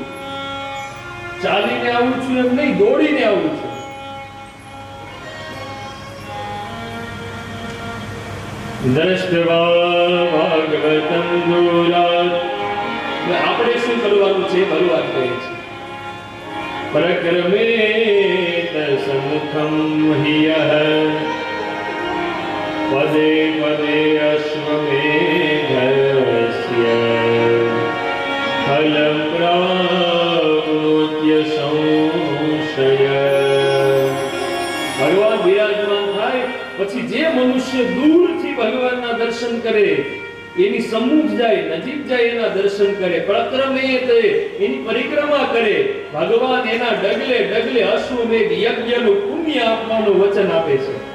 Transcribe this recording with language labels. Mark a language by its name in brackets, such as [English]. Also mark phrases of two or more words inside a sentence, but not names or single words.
[Gujarati] ચાલીને આવું છું એમ નહીં, દોડીને આવું છું. [Sanskrit] द्रष्टवा भागवतं दूरात. [Gujarati] આપણે શું કરવાનું છે? ભગવાન કહે છે [Sanskrit] प्रक्रमेत समुखं ह्यः पदे पदे अश्वमेधस्य फलप्राप्य संशय। [Gujarati] ભગવાન વિરાજમાન થાય પછી જે મનુષ્ય દૂરથી ભગવાનના દર્શન કરે, એની સમુખ જાય, નજીક જાય, એના દર્શન કરે, પ્રક્રમેત એની પરિક્રમા કરે, ભગવાન એના ડગલે ડગલે અશ્વમેઘ યજ્ઞનું પુણ્ય આપવાનું વચન આપે છે.